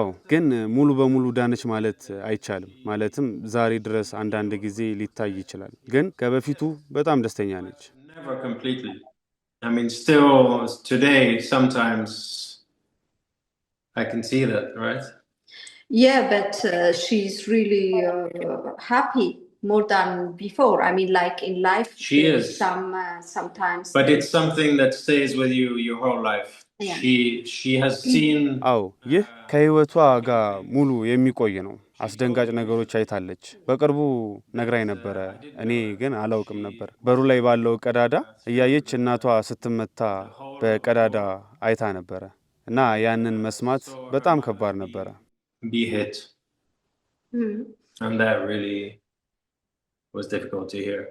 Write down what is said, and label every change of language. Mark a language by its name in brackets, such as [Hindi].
[Amharic] ግን ሙሉ በሙሉ ዳነች ማለት አይቻልም። ማለትም ዛሬ ድረስ አንዳንድ ጊዜ ሊታይ ይችላል፣ ግን ከበፊቱ በጣም ደስተኛ ነች። [English] Never completely. I mean, still today, sometimes I can see that, right? Yeah, but she's really happy more than before. I mean, like in life, she is sometimes. But it's something that stays with you your whole life. Yeah. She has seen. [Amharic] ይህ ከህይወቷ ጋር ሙሉ የሚቆይ ነው። አስደንጋጭ ነገሮች አይታለች። በቅርቡ ነግራኝ ነበረ፣ እኔ ግን አላውቅም ነበር። በሩ ላይ ባለው ቀዳዳ እያየች እናቷ ስትመታ በቀዳዳ አይታ ነበረ እና ያንን መስማት በጣም ከባድ ነበረ። [English] Be hit. And that really was difficult to hear.